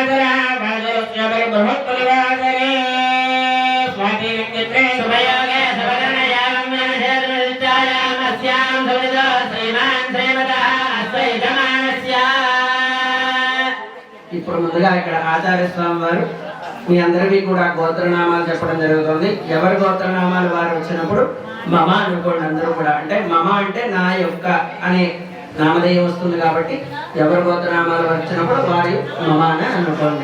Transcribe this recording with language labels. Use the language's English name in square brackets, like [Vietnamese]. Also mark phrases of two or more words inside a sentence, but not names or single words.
[Sanskrit] बृहत्परिवासरे स्वाति नक्षत्रे शुभयोगे सर्वगणयामस्यां सवितो श्रीमान् श्रीमतः अश्वैधमानस्य. [Telugu] ఇప్పుడు ముందుగా ఇక్కడ ఆచార్య స్వామి వారు మీ అందరికీ కూడా గోత్రనామాలు చెప్పడం జరుగుతుంది. ఎవరి గోత్రనామాలు వారు వచ్చినప్పుడు మమ అనుకోండి. అందరూ కూడా అంటే మమ అంటే నా యొక్క అనే నామధేయం వస్తుంది. కాబట్టి ఎవరి గోత్రనామాలు వచ్చినప్పుడు వారి మమ అని అనుకోండి.